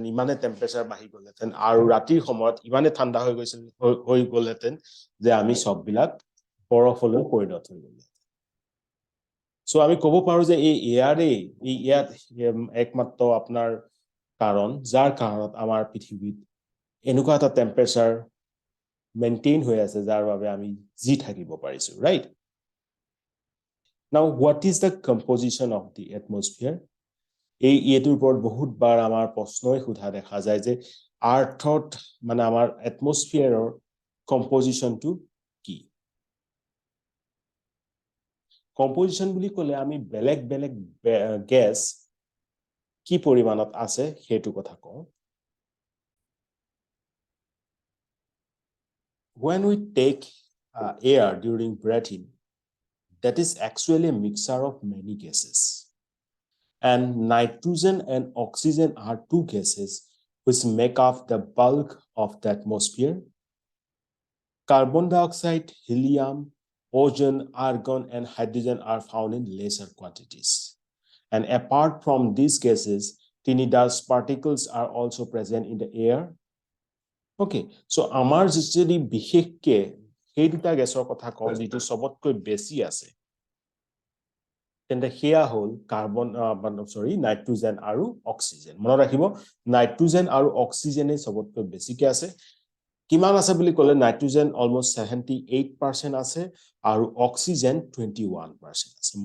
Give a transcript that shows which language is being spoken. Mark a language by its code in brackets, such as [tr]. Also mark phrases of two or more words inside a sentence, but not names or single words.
[as] ইমানে টেম্পাৰেচাৰ বাঢ়ি গলেতেন আৰু ৰাতিৰ সময়ত ইমানে ঠাণ্ডা হৈ গলেতেন যে আমি সববিলাক বৰফলৈ পৰিণত হৈ গল সো আমি ক'ব পাৰো যে এই এয়াৰে এই ইয়াত একমাত্ৰ আপোনাৰ কাৰণ যাৰ কাৰণত আমাৰ পৃথিৱীত এনেকুৱা এটা টেম্পাৰেচাৰ মেইনটেইন হৈ আছে যাৰ বাবে আমি জি থাকিব পাৰিছো ৰাইট [en] Now, what is the composition of the atmosphere? [as] এইটোৰ ওপৰত বহুত বাৰ আমাৰ প্ৰশ্নই সোধা দেখা যায় যে আৰ্থত মানে আমাৰ এটমস্ফিয়াৰৰ কম্পজিশনটো কি কম্পজিশন বুলি ক'লে আমি বেলেগ বেলেগ গ্যাস কি পৰিমাণত আছে হেতু কথা কওঁ [en] When we take air during breathing that is actually a mixture of many gases and nitrogen and oxygen are two gases which make up the bulk of the atmosphere. Carbon dioxide, helium, ozone, argon, and hydrogen are found in lesser quantities. And apart from these gases, tiny dust particles are also present in the air. Okay, so [as] আমাৰ যদি বিশেষকে সেই দুটা গেছৰ কথা কওঁ যেটো সবতকৈ বেছি আছে তেন্তে হেয়া হল কাৰ্বন নাইট্ৰোজেন আৰু অক্সিজেন মনত ৰাখিব নাইট্ৰোজেন আৰু অক্সিজেনে সবতকৈ বেছিকে আছে কিমান আছে বুলি ক'লে নাইট্ৰোজেন অলমোস্ট 78% আছে আৰু অক্সিজেন 21% আছে